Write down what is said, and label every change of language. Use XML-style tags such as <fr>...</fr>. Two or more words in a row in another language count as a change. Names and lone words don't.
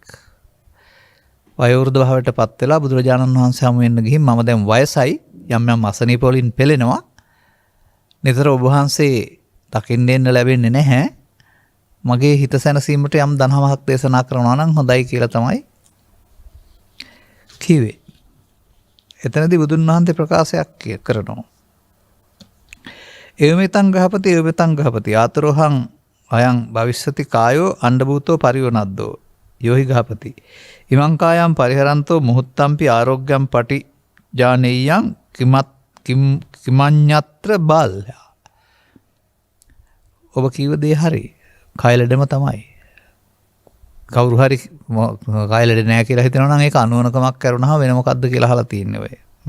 <si>වයෝවෘද්ධ භාවයට පත් වෙලා බුදුරජාණන් වහන්සේ හමු වෙන්න ගිහින් මම දැන් වයසයි යම් යම් අසනීප වලින් පෙළෙනවා. නිතර ඔබ වහන්සේ දකින්න එන්න ලැබෙන්නේ නැහැ. මගේ හිත සැනසීමට යම් දනහමක් දේශනා කරනවා නම් හොඳයි කියලා තමයි කිව්වේ. එතනදී බුදුන් වහන්සේ ප්‍රකාශයක් කරනවා.</si> <pi>එවමෙතං ගහපති ආතරෝහං අයං භවිෂ්‍යති කායෝ අණ්ඩභූතෝ පරිවනද්දෝ යෝහි ගහපති ඉමං කායම් පරිහරන්තෝ මුහුත්තම්පි ආරෝග්‍යම් පටි ජානෙය්‍යං කිමඤ්ඤත්‍ර බාල්‍ය.</pi> <si>ඔබ කීව දේ හරි. කය ලෙඩම තමයි. කවුරු හරි කය ලෙඩ නැහැ කියලා හිතනවා නම් ඒක අනුවණකමක් කරුණා වෙන මොකද්ද කියලා අහලා තියෙන්නේ ඔය.</si>